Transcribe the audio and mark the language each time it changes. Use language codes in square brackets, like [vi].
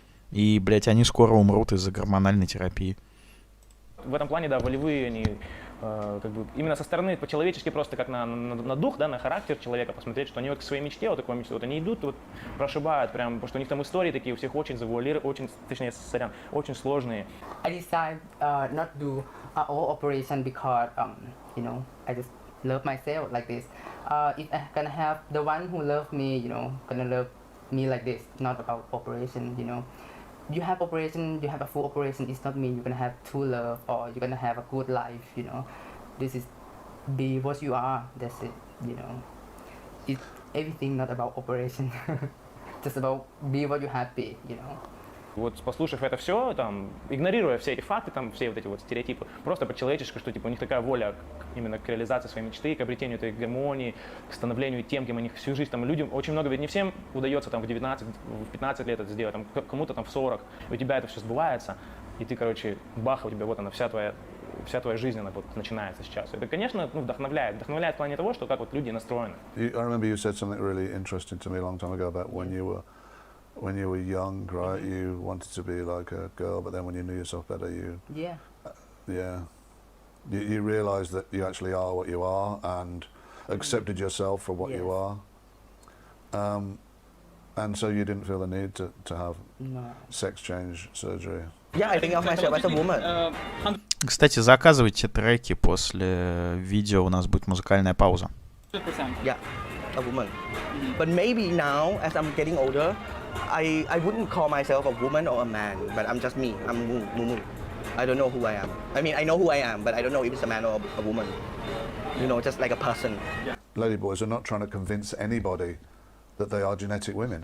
[ru] И, блядь, они скоро умрут из-за гормональной терапии. В этом плане, да, волевые они, как бы, именно со стороны по-человечески просто как на дух, да, на характер человека посмотреть, что они вот к своей мечте, вот такой мечте, вот они идут, вот прошибают прям, потому что у них там истории такие, у всех очень завуалированы, очень сложные. [en] I decided not do all operation because, you know, I just love myself like this. If I gonna have the one who love me, you know, gonna love me like this, not about operation, you know. You have operation, you have a full operation, it's not mean you're gonna have true love or you're gonna have a good life, you know. This is be what you are, that's it, you know. It's everything not about operation, just about be what you're happy, you know. [ru] Вот послушав это все, там, игнорируя все эти факты, там, все вот эти вот стереотипы, просто по-человечески, что типа у них такая воля именно к реализации своей мечты, к обретению этой гармонии, к становлению тем, кем они всю жизнь, там, людям очень много, ведь не всем удается там в 19, в 15 лет это сделать, там, кому-то там в 40, у тебя это все сбывается, и ты, короче, бах, у тебя вот она, вся твоя жизнь, она вот начинается сейчас. Это, конечно, ну, вдохновляет в плане того, что как вот люди настроены. [en] I remember you said something really interesting to me a long time ago about when you were young, right? You wanted to be like a girl, but then when you knew yourself better, you you realised that you actually are what you are and accepted yourself for what you are. And so you didn't feel the need to have sex change surgery. Yeah, I think of myself as a woman. [ru] Кстати, заказывайте треки, после видео у нас будет музыкальная пауза. [en] Yeah, a woman. But maybe now, as I'm getting older, I wouldn't call myself a woman or a man, but I'm just me. I'm Mumu. I don't know who I am. I mean, I know who I am, but I don't know if it's a man or a woman. You know, just like a person. Ladyboys are not trying to convince anybody that they are genetic women.